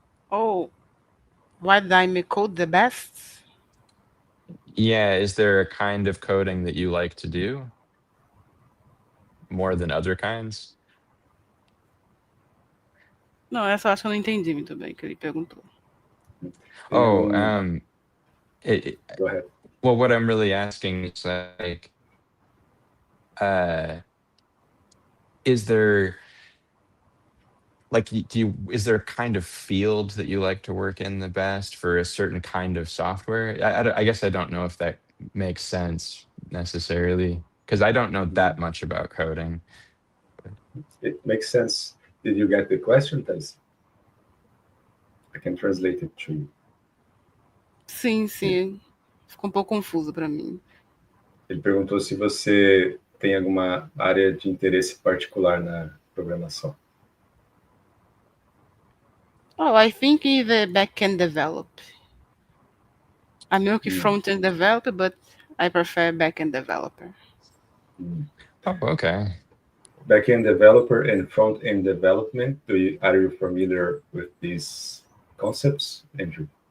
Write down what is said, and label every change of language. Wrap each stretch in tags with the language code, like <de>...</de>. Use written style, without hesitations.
<en>Oh, what I may code the best? Yeah, is there a kind of coding that you like to do more than other kinds?</en> <pt>Não, essa eu acho que eu não entendi muito bem o que ele perguntou.</pt> <en>Oh, And go ahead. well, what I'm really asking is like, uh, is there like do you is there a kind of field that you like to work in the best for a certain kind of software? I guess I don't know if that makes sense necessarily because I don't know that much about coding. It makes sense. Did you get the question, Thais? I can translate it to you.</en> <pt>Sim, sim. Ficou um pouco confuso para mim. Ele perguntou se você tem alguma área de interesse particular na programação.</pt> <en>Oh, I think it's the backend develop. I'm</en> <pt>meio que</pt> <en>front-end developer, but I prefer backend developer. Oh, okay. Backend developer and front-end development. Are you familiar with these concepts, Andrew?</en>